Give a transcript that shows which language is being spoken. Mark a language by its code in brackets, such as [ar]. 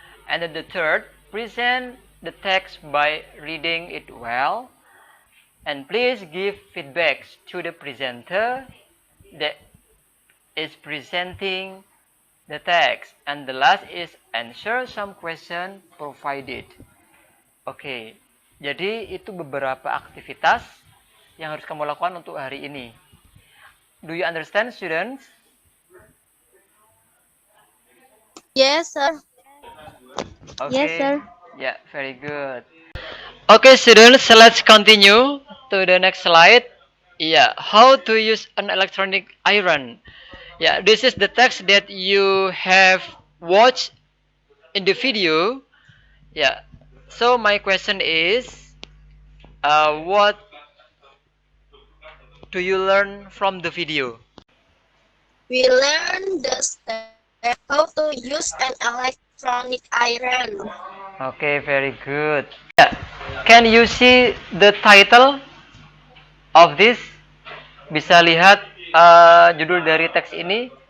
[en] And then the third, present the text by reading it well. And please give feedbacks to the presenter that is presenting the text. And the last is answer some question provided. [id] Oke, jadi itu beberapa aktivitas yang harus kamu lakukan untuk hari ini. [en] Do you understand, students? Yes, sir. Okay. Yes, sir. Yeah, very good. Okay, students, let's continue to the next slide. Yeah, how to use an electronic iron. Yeah, this is the text that you have watched in the video. Yeah, so my question is, what do you learn from the video? We learned the step how to use an electronic iron. Okay, very good. Yeah. Can you see the title of this? [id] Bisa lihat judul dari teks ini?